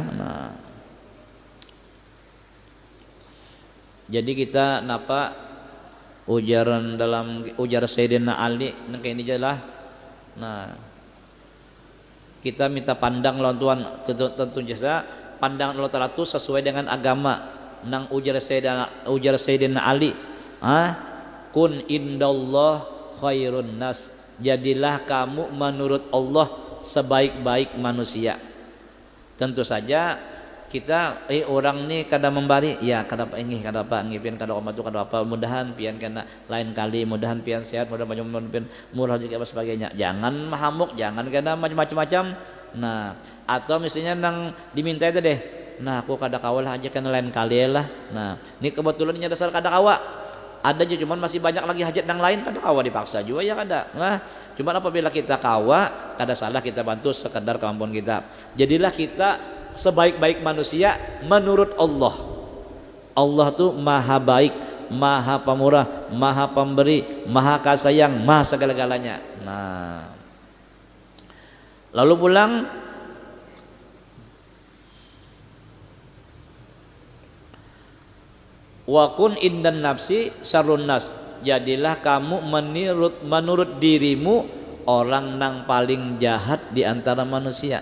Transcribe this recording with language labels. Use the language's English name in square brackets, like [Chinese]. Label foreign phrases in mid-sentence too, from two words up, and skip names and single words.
[Banjar] Nah, jadi kita napa ujaran dalam ujar Sayyidina Ali kayak ini jelah. Nah, kita minta pandang lawan Tuhan tentu jasa pandang Allah Ta'ala itu sesuai dengan agama. Nang ujar Sayyidina Ali, [Arabic] كن عند الله خير الناس, [Banjar] jadilah kamu menurut Allah sebaik-baik manusia. Tentu saja kita orang ni kada membari ya kada pian kada omatu kada apa, mudahan pian kena lain kali, mudahan pian sehat, mudahan pian murah juga apa sebagainya. Jangan mahamuk, jangan kada macam-macam. Nah, atau misalnya nang diminta itu deh, nah aku kada kawal aja kena lain kali lah. Nah, ini kebetulan ini dasar kada kawa. Ada aja cuman masih banyak lagi hajat yang lain, kada kawa dipaksa juga ya kada. Nah, cuman apabila kita kawa, kada salah kita bantu sekedar kemampuan kita. Jadilah kita sebaik-baik manusia menurut Allah. Allah tuh maha baik, maha pemurah, maha pemberi, maha kasayang, maha segala-galanya. Nah, lalu pulang [Arabic] وكن عند النفس شر الناس, [Banjar] jadilah kamu menurut dirimu orang nang paling jahat di antara manusia.